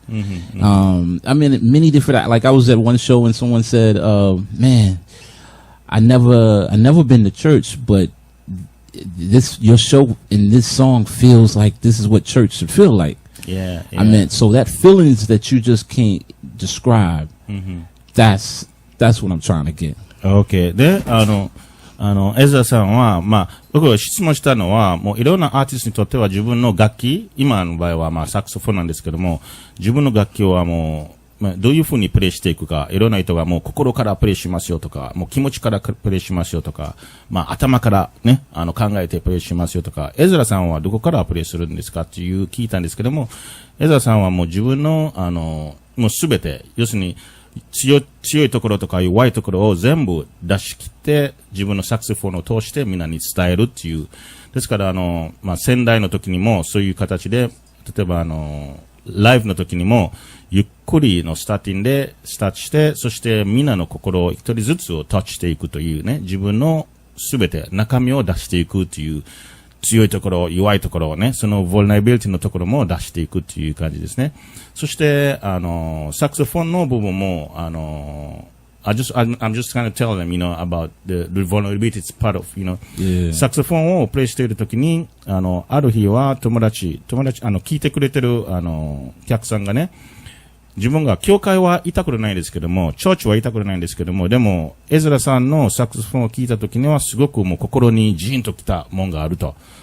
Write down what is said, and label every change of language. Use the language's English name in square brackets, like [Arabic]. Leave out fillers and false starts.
[English] I mean, many different, like I was at one show and someone said, man, I never been to church, but your show in this song feels like this is what church should feel like. Yeah. I mean, so that feelings that you just can't describe, that's what I'm trying to get. Okay. [Japanese] で、エズラさんは、まあ、僕が質問したのは、もういろんなアーティストにとっては自分の楽器、今の場合はまあサクソフォンなんですけども、自分の楽器はもう、まあ、どういうふうにプレイしていくか、いろんな人がもう心からプレイしますよとか、もう気持ちからプレイしますよとか、まあ頭からね、考えてプレイしますよとか、エズラさんはどこからプレイするんですかっていう聞いたんですけども、エズラさんはもう自分の、もうすべて、要するに、強いところとか弱いところを全部出し切って自分のサクソフォンを通してみんなに伝えるっていう。ですからまあ、仙台の時にもそういう形で、例えばライブの時にもゆっくりのスタートして、そしてみんなの心を一人ずつをタッチしていくというね、自分のすべて中身を出していくという。強いところ、弱いところをね、その vulnerability のところも出していくっていう感じですね。そして、サクソフォンの部分も、 [English] I'm just kind of telling them, you know, about the vulnerability it's part of, you know. Yeah. [Japanese] サクソフォンをプレイしているときに、ある日は友達、聞いてくれてる、お客さんがね、自分が教会は行ったことないですけども、チョーチは行ったことないんですけども、でも、エズラさんのサクソフォンを聞いたときには、すごくもう心にジーンときたもんがあると。